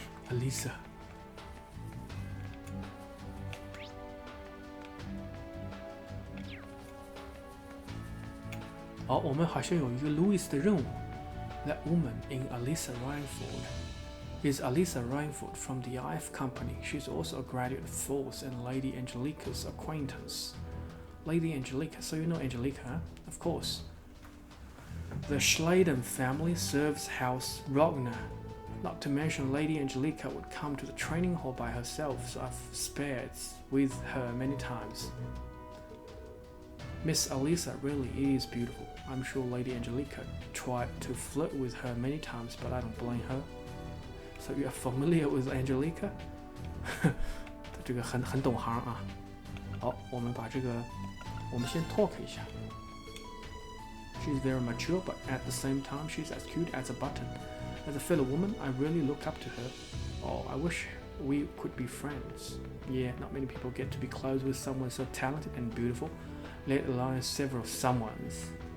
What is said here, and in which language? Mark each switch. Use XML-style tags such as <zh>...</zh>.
<zh>Alisa。好，我们好像有一个 Louis 的任务。</zh> <en>That woman in Alisa Rhineford is Alisa Rhineford from the IF Company. She's also a graduate force and Lady Angelica's acquaintance. Lady Angelica, so you know Angelica, huh? Of course. The Schladen family serves House Rogner. Not to mention Lady Angelica would come to the training hall by herself, so I've spared with her many times. Miss Alisa really is beautiful. I'm sure Lady Angelica tried to flirt with her many times, but I don't blame her. So you are familiar with Angelica?</en> <zh>这个很懂行啊。好，我们把这个，我们先 talk 一下。</zh> <en>She's very mature, but at the same time, she's as cute as a button. As a fellow woman, I really look up to her. Oh, I wish we could be friends. Yeah, not many people get to be close with someone so talented and beautiful, let alone several someones.</en>